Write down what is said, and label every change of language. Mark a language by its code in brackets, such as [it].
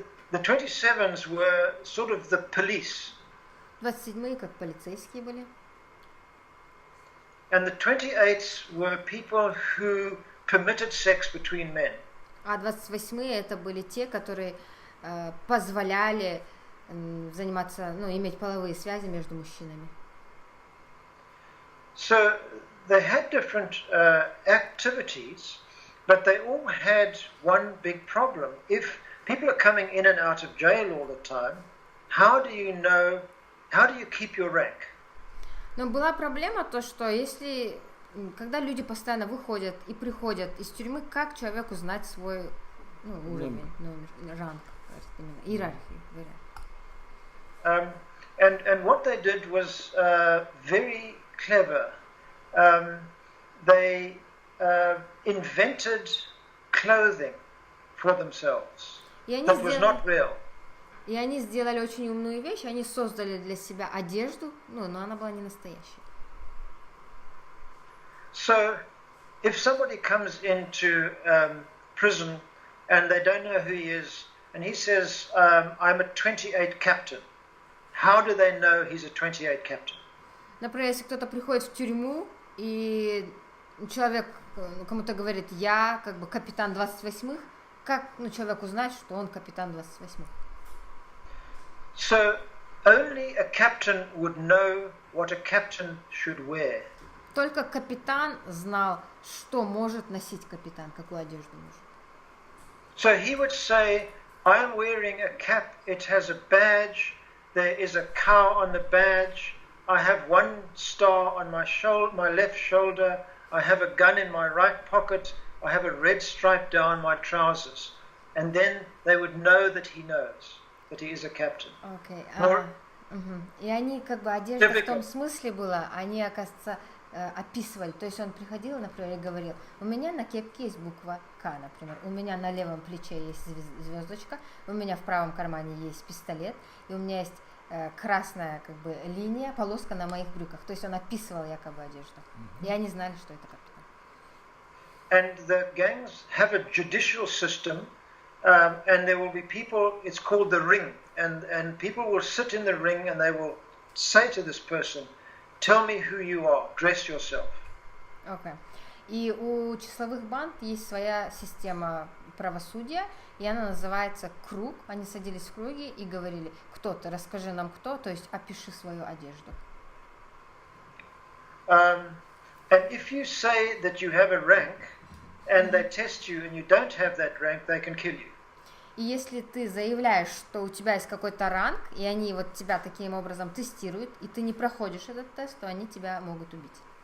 [en] The 27s were sort of the police. [ru] 27-е как полицейские были. [en] And the 28s were people who permitted sex between men. [ru] А 28-е это были те, которые позволяли заниматься, иметь половые связи между мужчинами. [en] So they had different activities, but they all had one big problem. If people are coming in and out of jail all the time, how do you keep your rank? [ru] Но была проблема то, что когда люди постоянно выходят и приходят из тюрьмы, как человеку знать свой уровень, ранг, именно иерархию. [en] And what they did was very clever. They invented clothing for themselves that was not real. [ru] И они сделали очень умную вещь, они создали для себя одежду, но она была не настоящая. [en] So, if somebody comes into prison and they don't know who he is, and he says, I'm a 28 captain, how do they know he's a 28 captain? [ru] Например, если кто-то приходит в тюрьму, и человек кому-то говорит, я капитан 28-х, как человек узнать, что он капитан 28-х? [en] So, only a captain would know what a captain should wear. [ru] Только капитан знал, что может носить капитан, какую одежду может. [en] So he would say, I am wearing a cap, it has a badge, there is a cow on the badge, I have one star on my left shoulder, I have a gun in my right pocket, I have a red stripe down my trousers. And then they would know that he knows that he is a captain. Okay. [ru] И они одежда в том смысле была, они, оказывается, описывали, то есть он приходил, например, и говорил, у меня на кепке есть буква К, например, у меня на левом плече есть звездочка, у меня в правом кармане есть пистолет, и у меня есть красная линия, полоска на моих брюках, то есть он описывал якобы одежду, и они знали, что это капитан. [en] And the gangs have a judicial system, and there will be people, it's called the ring, and people will sit in the ring and they will say to this person, tell me who you are, dress yourself. Okay. [ru] И у числовых банд есть своя система правосудия, и она называется круг. Они садились в круге и говорили, кто ты, расскажи нам кто, то есть опиши свою одежду. [en] And if you say that you have a rank, and they test you and you don't have that rank, they can kill you. [ru] И если ты заявляешь, что у тебя есть какой-то ранг, и они тебя таким образом тестируют, и ты не проходишь этот тест, то они тебя могут убить.